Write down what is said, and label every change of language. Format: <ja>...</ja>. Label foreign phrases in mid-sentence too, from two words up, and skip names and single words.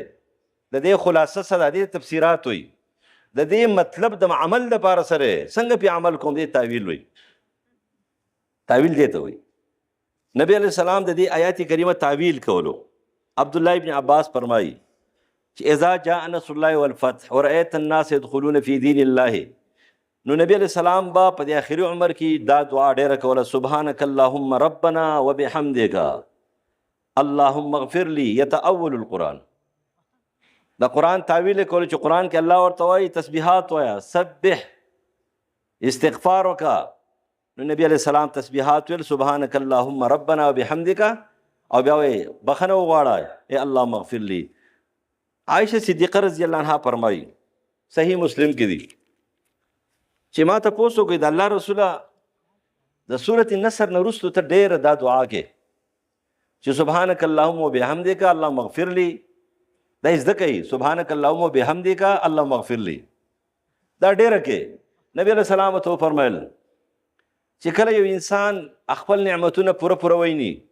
<ps>د دې خلاصه څه ده؟ دې تفسیرات وي. د دې مطلب د عمل لپاره سره څنګه په عمل کوم دې تعویل وي. تعویل دې ته وي. نبی علیہ السلام د دې آیات کریمه تعویل کولو.</ps> <ar>عبد الله ابن عباس</ar> <ps>فرمایي چې</ps> <ar>اذا جاء نصر الله والفتح ورأيت الناس يدخلون في دين الله،</ar> <ps>نو نبی علیہ السلام با په دې آخري عمر کې دا دعا ډېره کوله،</ps> <ar>سبحانك اللهم ربنا وبحمدك اللهم اغفر لي. يتأول القرآن،</ar> <ps>دا قرآن تعویل کول چې قرآن کې الله ورته وایي تسبیحات وایه، سبح، استغفار وکړه. نو نبی علیه السلام تسبیحات ویل</ps> <ar>سبحانک اللهم ربنا وبحمدک</ar> <ps>او بیا وایي بخښنه وغواړه ای</ps> <ar>الله مغفر لی.</ar> <ps>عایشه صدیقه</ps> <ar>رضی الله عنها</ar> <ps>فرمایي صحیح مسلم کې دي چې ما تپوس وکړئ د الله رسوله د سورت نصر نه وروستو ته ډېره دا دعا کې چې</ps> <ar>سبحانک اللهم وبحمدک الله مغفر لی</ar> <ps>دا یې زده کوي</ps> <ar>سبحانک اللهم وبحمدک الله مغفر لی</ar> <ps>دا ډېره کې نبی علیه السلام ته وفرمیل چې کله یو انسان خپل نعمتونه پوره ویني</ps>